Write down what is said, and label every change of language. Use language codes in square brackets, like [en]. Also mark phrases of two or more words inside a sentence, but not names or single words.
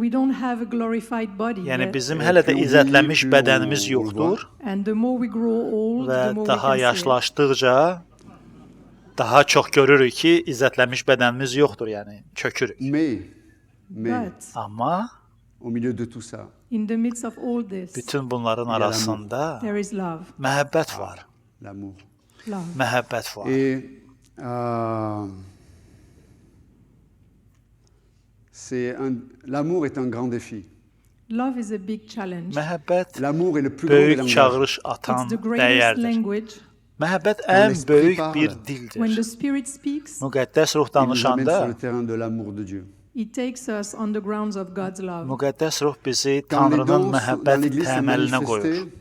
[az] Yəni bizim hələ də izzətlənmiş bədənimiz yoxdur və daha yaşlaşdıqca daha çox görürük ki, izzətlənmiş bədənimiz yoxdur, yəni çökürük. Amma bütün bunların arasında məhəbbət var. Məhəbbət var. [fr] L'amour est un grand défi. [az] Məhəbbət böyük çağırış atan dəyərdir. Məhəbbət ən böyük bir dildir. Müqəddəs ruh danışanda müqəddəs ruh bizi Tanrının məhəbbət təməlinə qoyur.